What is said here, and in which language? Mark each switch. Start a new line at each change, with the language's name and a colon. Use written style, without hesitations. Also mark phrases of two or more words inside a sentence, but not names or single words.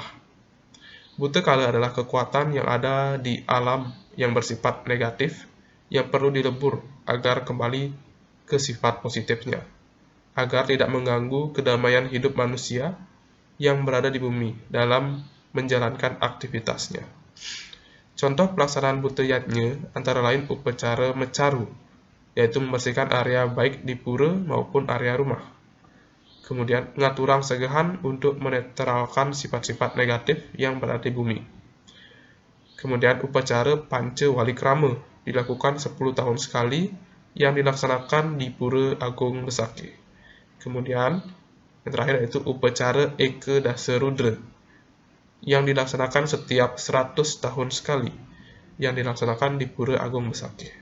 Indonesian: Buta Kala adalah kekuatan yang ada di alam yang bersifat negatif yang perlu dilebur agar kembali ke sifat positifnya, agar tidak mengganggu kedamaian hidup manusia yang berada di bumi dalam menjalankan aktivitasnya. Contoh pelaksanaan Buta Yatnya antara lain upacara mecaru, yaitu membersihkan area baik di pura maupun area rumah. Kemudian
Balinese: ngaturang segahan
Indonesian: untuk menetralkan sifat-sifat negatif yang berada di bumi. Kemudian upacara Panca Walikrama dilakukan 10 tahun sekali yang dilaksanakan di Pura Agung Besaki. Kemudian yang terakhir yaitu upacara Eka Dasa Rudra yang dilaksanakan setiap 100 tahun sekali yang dilaksanakan di Pura Agung Besaki.